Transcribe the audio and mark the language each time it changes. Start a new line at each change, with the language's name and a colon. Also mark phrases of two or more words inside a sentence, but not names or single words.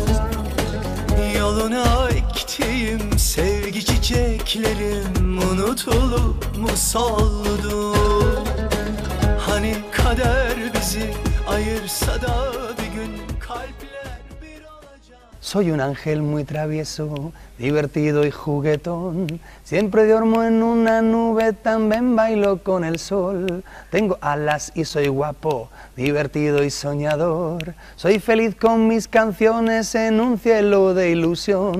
Turkish: Yoluna ektiğim sevgi çiçeklerim unutulup mu soldu? Hani kader bizi ayırsa da bir gün kalpler bir olacak.
Spanish: Soy un ángel muy travieso, divertido y juguetón. Siempre duermo en una nube, también bailo con el sol. Tengo alas y soy guapo, divertido y soñador. Soy feliz con mis canciones en un cielo de ilusión.